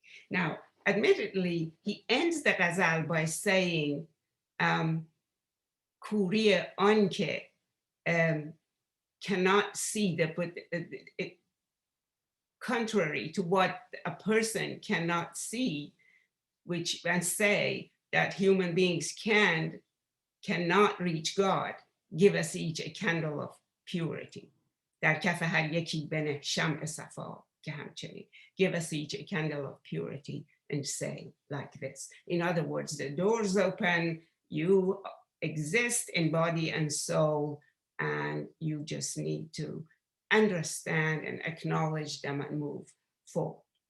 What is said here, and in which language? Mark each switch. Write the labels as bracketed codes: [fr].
[en] Now, admittedly, he ends the ghazal by saying, Kuriye anke cannot see it, contrary to what a person cannot see, and say that human beings cannot reach God. give us each a candle of purity. [fa] در کف هر یکی بنه شمع صفا که همچنین. [en] Give us each a candle of purity and say like this. In other words, the doors open, you exist in body and soul, and you just need to understand and acknowledge them and move forward.